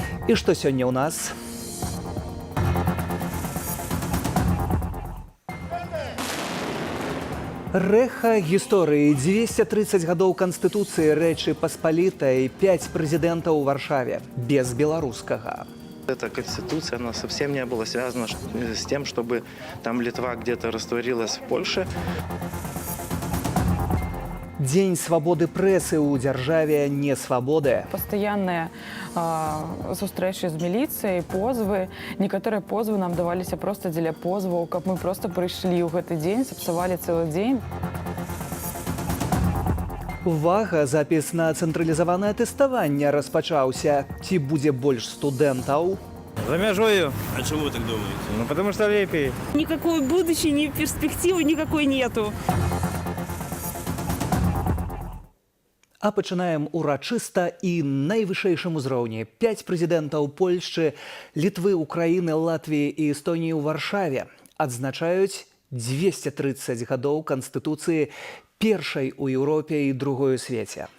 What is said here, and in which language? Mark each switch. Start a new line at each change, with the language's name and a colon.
Belarusian: І што сёння ў нас? Рэха гісторыі. 230 гадоў Канстытуцыі Рэчы Паспалітай, 5 прэзідэнтаў у Варшаве, без беларускага.
Russian: Эта конституция, она совсем не была связана с тем, чтобы там Литва где-то растворилась в Польше.
Belarusian: Дзень свабоды прэсы ў дзяржаве не свабоды. Постоянные сустрэчы з міліцыяй, позвы. Некаторыя позвы нам даваліся проста дзеля позваў, каб мы проста прыйшлі ў гэты дзень, сапсавалі цэлы дзень. Увага, запіс на цэнтралізаванае тэставанне распачаўся. Ці будзе больш студэнтаў? За мяжою.
Russian: А чему вы так думаете? Ну, потому что лепей. Никакой будущей, ни перспективы никакой нету.
Belarusian: А пачынаем урачыста і найвышэйшым узроўні. 5 прэзідэнтаў Польшчы, Літвы, Украіны, Латвіі і Эстоніі ў Варшаве адзначаюць 230 гадоў Канстытуцыі, першай у Еўропе і другой у свеце.